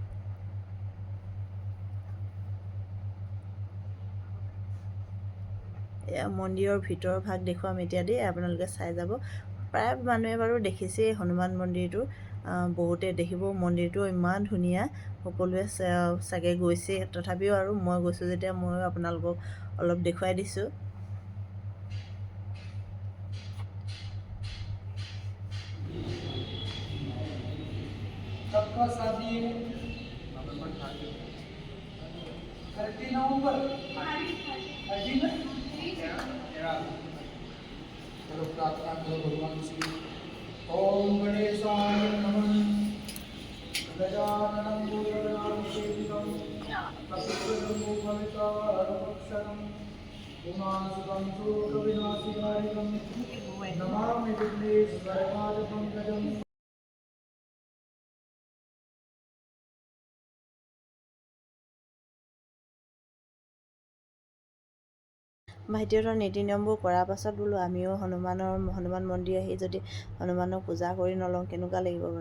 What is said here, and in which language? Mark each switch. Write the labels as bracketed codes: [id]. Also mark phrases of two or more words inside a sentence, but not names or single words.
[as] এয়া মন্দিৰৰ ভিতৰৰ ভাগ দেখুৱাম এতিয়া দেই, আপোনালোকে চাই যাব। প্ৰায় মানুহে বাৰু দেখিছেই হনুমান মন্দিৰটো, বহুতে দেখিব। মন্দিৰটো ইমান ধুনীয়া, সকলোৱে চাগে গৈছে। তথাপিও আৰু মই গৈছোঁ যেতিয়া ময়ো আপোনালোকক অলপ দেখুৱাই দিছোঁ। [hi] सबका शादी 30 नवंबर 30 में चलो प्रार्थना करो भगवान से। [sa] ओम गणेशाय नमः। गजाननं भूतगणाधिसेवितं कपितजम्बूफलितारभक्षणं उमासुतं शोकविनाशकारिणं नमामि विघ्नेश्वरपादपङ्कजम्। [as] ভাইটিহঁতৰ নীতি নিয়মবোৰ কৰাৰ পাছত বোলো আমিও হনুমান মন্দিৰ আহি যদি হনুমানক পূজা কৰি নলওঁ কেনেকুৱা লাগিব বাৰু।